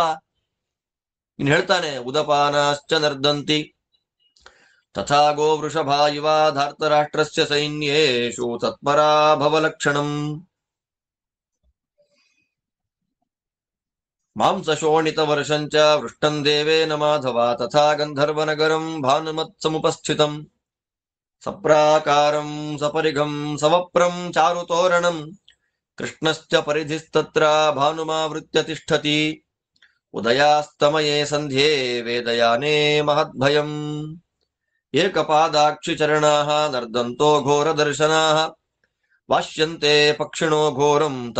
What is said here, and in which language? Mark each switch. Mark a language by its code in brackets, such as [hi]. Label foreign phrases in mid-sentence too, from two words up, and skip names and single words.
[kn] ಇನ್ ಹೇಳ್ತಾನೆ, [sa] ಉದಪಾನಾಶ್ಚ ನರ್ದಂತಿ ತಥಾ ಗೋ ವೃಷಭಾ ಇವ ಧಾರ್ತರಾಷ್ಟ್ರಸ್ಯ ಸೈನ್ಯೇಷು ತತ್ಪರಾಭವಲಕ್ಷಣಂ ಮಾಂಸಶೋಣಿತ ವರ್ಷಂಚ ವೃಷ್ಟಂ ದೇವೇನ ಮಾಧವ ತಥಾ ಗಂಧರ್ವನಗರಂ ಭಾನುಮತ್ ಸಮುಪಸ್ಥಿತಂ ಸಪ್ರಾಕಾರಂ ಸಪರಿಘಂ ಸವಪ್ರಂ ಚಾರುತೋರಣಂ ಕೃಷ್ಣಶ್ಚ ಪರಿಧಿಸ್ತತ್ರ ಭಾನುಮಾವೃತ್ಯ ತಿಷ್ಠತಿ ಉದಯಾಸ್ತಮಯೇ ಸಂಧ್ಯೆ ವೇದಯಾನೇ ಮಹದ್ಭಯಂ ಏಕಪಾದಾಕ್ಷಿ ಚರಣಾಃ ನರ್ದಂತೋ ಘೋರದರ್ಶನಾಃ ವಾಶ್ಯಂತೆ ಪಕ್ಷಿಣೋ ಘೋರಂ